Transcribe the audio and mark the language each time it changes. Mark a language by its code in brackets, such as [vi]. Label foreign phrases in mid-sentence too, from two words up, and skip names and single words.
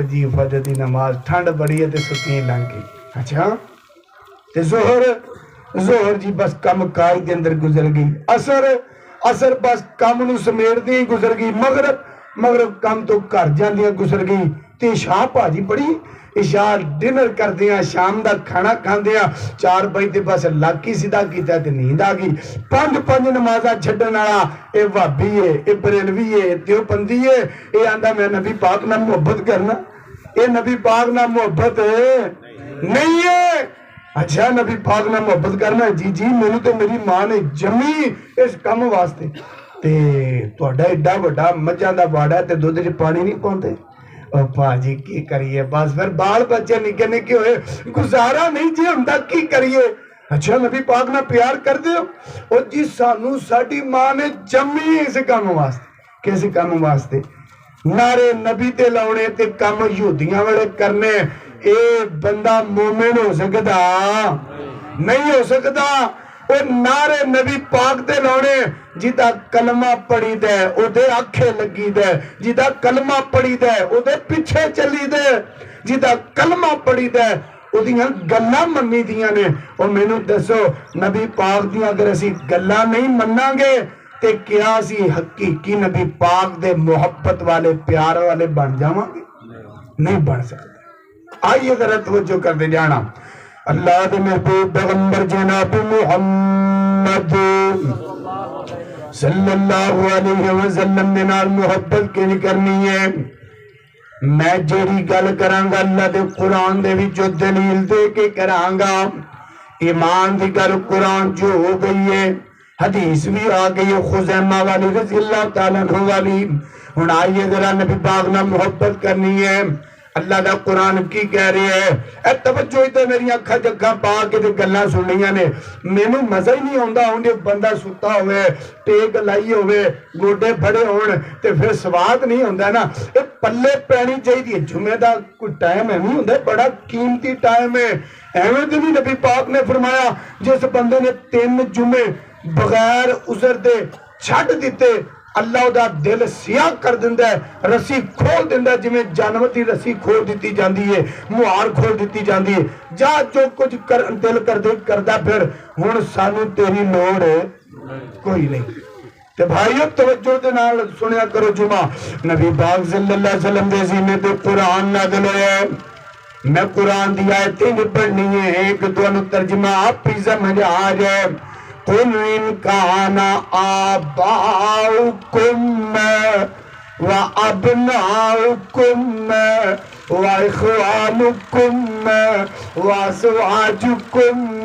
[pa] جی فجر دی نماز ٹھنڈ بڑی ہے تے سکین لنگ گئی اچھا تے زہر جی بس کم کائی دے اندر گزر گئی اثر بس کم نو سمیڑ دی گزر گئی مغرب کم تو کر جاندیاں گزر گئی تے عشاء پاجی پڑھی عشاء ڈنر کر دیا شام دا کھانا کھان دیا 4 بجے تے بس لاکی سیدھا کیتا تے نیند آ گئی پنج نمازاں چھڈن والا اے وہابی ہے اے بریلوی ہے دیوبندی ہے اے آندا میں نبی پاک نال محبت کرنا اے نبی پاک نال محبت نہیں ہے اچھا نبی پاک نال محبت کرنا جی مینوں تے میری ماں نے جمی اس کم واسطے تے تہاڈا ایڈا بڑا مجھاں دا باڑا تے دودھ وچ پانی نہیں پاؤندے او پاجی کی کریے بس پھر بال بچے نکے نکے ہوئے گزارا نہیں جی ہم تک کی کریے اچھا نبی پاک نہ پیار کر دے او جی سانو ساڈی ماں نے جمی اس کام واسطے کس کام واسطے نعرے نبی تے لاؤنے تے کام یہودیاں والے کرنے اے بندہ مومن ہو سکدا نہیں ہو سکدا اور نعرے نبی پاک تے لاؤنے جدا کلمہ پڑھی دے او دے آنکھیں لگی دے، جدا کلمہ پڑھی دے او دے پیچھے چلی دے، جدا کلمہ پڑھی دے او دیاں گلاں منی دیاں نے۔ اور میں نو دسو نبی پاک دیاں اگر اسی گلاں نہیں مننا گے تے کیا اسی حقیقی نبی پاک دے محبت والے پیار والے بن جاواں گے؟ نہیں بن سکتے۔ آئیے ذرا توجہ کر دے جانا، اللہ دے محبوب پیغمبر جناب محمد [ar] صلی اللہ علیہ وسلم [pa] دے نال محبت کی کرنی ہے۔ میں جیڑی گل کرانگا اللہ دے قرآن دے وچ جو دلیل دے کے کرانگا، ایمان دی گل قرآن جو ہو گئی ہے، حدیث بھی آ گئی ہے خزیمہ والی [ar] رضی اللہ تعالیٰ عنہ [pa] والی۔ ہن آئیے ذرا نبی پاک نہ محبت کرنی ہے۔ اللہ دا قرآن کی کہہ رہے ہیں، اے توجہ ہی تے میری اکھا جگہ پا کے تے گلاں سننیاں نے، مینوں مزہ ہی نہیں آندا ہوں جے بندہ ستا ہوئے ٹیک لائی ہوئے گوڈے پھڑے ہون تے پھر سواد نہیں ہوندا نا۔ اے پلے پینی چاہیے، جمعہ دا کوئی ٹائم ہے نہیں ہوندا، بڑا قیمتی ٹائم ہے۔ ایویں تے نہیں نبی پاک نے فرمایا جس بندے نے 3 جمعے بغیر عذر دے چھڈ دیتے [ur] اللہ دا دل سیاہ کر دیندہ ہے، [pa] رسی کھول دیندہ ہے، جمیں جانور دی رسی کھول دیتی جاندی ہے، مہار کھول دیتی جاندی ہے، جا جو کچھ دل کر دے کردہ پھر ہن سانو تیری لوڑ ہے کوئی نہیں۔ تے بھائیو توجہ دے نال سنیا کرو جمعہ، نبی پاک [ar] صلی اللہ علیہ وسلم [pa] دے سینے تے قرآن نازل ہویا ہے۔ میں قرآن دی آیتیں نہیں پڑھنی ہے، ایک تو انو ترجمہ آپ ہی سمجھ آ جائے۔ [ar] قُلْ إِنْ كَانَ آبَاؤُكُمْ وَأَبْنَاؤُكُمْ وَإِخْوَانُكُمْ وَأَزْوَاجُكُمْ